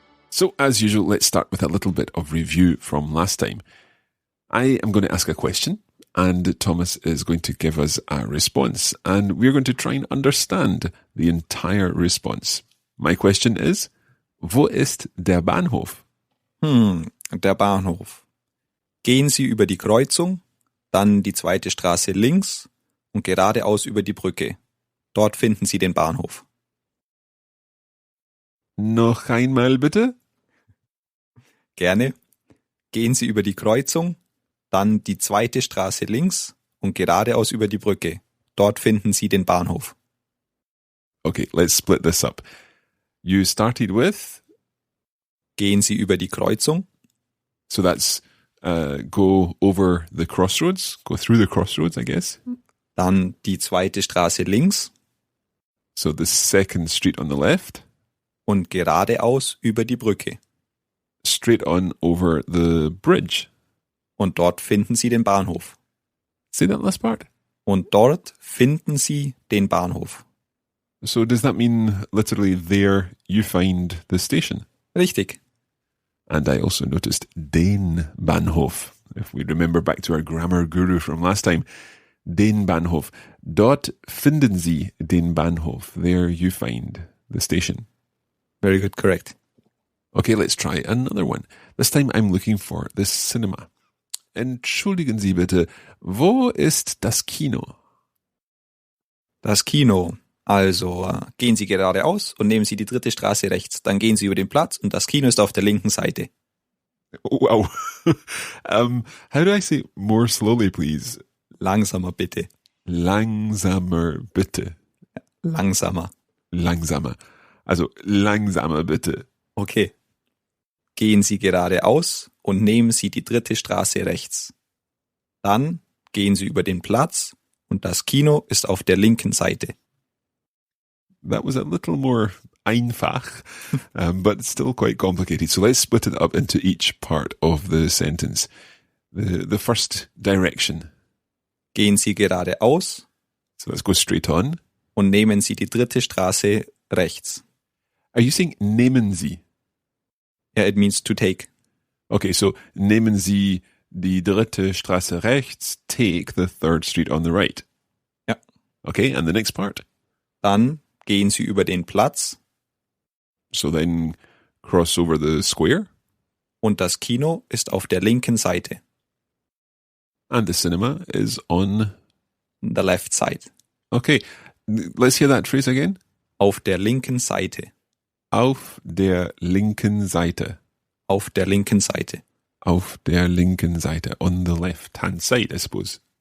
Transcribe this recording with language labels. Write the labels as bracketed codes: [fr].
[en] So, as usual, let's start with a little bit of review from last time. I am going to ask a question, and Thomas is going to give us a response, and we're going to try and understand the entire response. My question is, [de] wo ist der Bahnhof? Der Bahnhof. Gehen Sie über die Kreuzung, dann die zweite Straße links und geradeaus über die Brücke. Dort finden Sie den Bahnhof. Noch einmal bitte? Gerne. Gehen Sie über die Kreuzung, dann die zweite Straße links und geradeaus über die Brücke. Dort finden Sie den Bahnhof. [en] Okay, let's split this up. You started with? [de] Gehen Sie über die Kreuzung. [en] So that's go over the crossroads, go through the crossroads, I guess. [de] Dann die zweite Straße links. [en] So the second street on the left. [de] Und geradeaus über die Brücke. [en] Straight on over the bridge. [de] Und dort finden Sie den Bahnhof. [en] Say that last part. [de] Und dort finden Sie den Bahnhof. [en] So does that mean literally there you find the station? [de] Richtig. [en] And I also noticed [de] den Bahnhof. [en] If we remember back to our grammar guru from last time, den Bahnhof. [de] Dort finden Sie den Bahnhof. [en] There you find the station. Very good, correct. Okay, let's try another one. This time I'm looking for the cinema. [de] Entschuldigen Sie bitte, wo ist das Kino? Das Kino. Also gehen Sie geradeaus und nehmen Sie die dritte Straße rechts. Dann gehen Sie über den Platz und das Kino ist auf der linken Seite. [en] Wow. How do I say more slowly, please? [de] Langsamer bitte. Langsamer bitte. Langsamer. Langsamer. Also langsamer bitte. [en] Okay. [de] Gehen Sie geradeaus und nehmen Sie die dritte Straße rechts. Dann gehen Sie über den Platz und das Kino ist auf der linken Seite. [en] That was a little more [de] einfach, [en] but still quite complicated. So let's split it up into each part of the sentence. The first direction. [de] Gehen Sie geradeaus. [en] So let's go straight on. [de] Und nehmen Sie die dritte Straße rechts. [en] Are you saying [de] nehmen Sie? [en] Yeah, it means to take. Okay, so [de] nehmen Sie die dritte Straße rechts, [en] take the third street on the right. [de] Ja. [en] Okay, and the next part? [de] Dann gehen Sie über den Platz. [en] So then cross over the square. [de] Und das Kino ist auf der linken Seite. [en] And the cinema is on The left side. Okay, let's hear that phrase again. [de] Auf der linken Seite. Auf der linken Seite. Auf der linken Seite. Auf der linken Seite. [en] On the left-hand side, I suppose.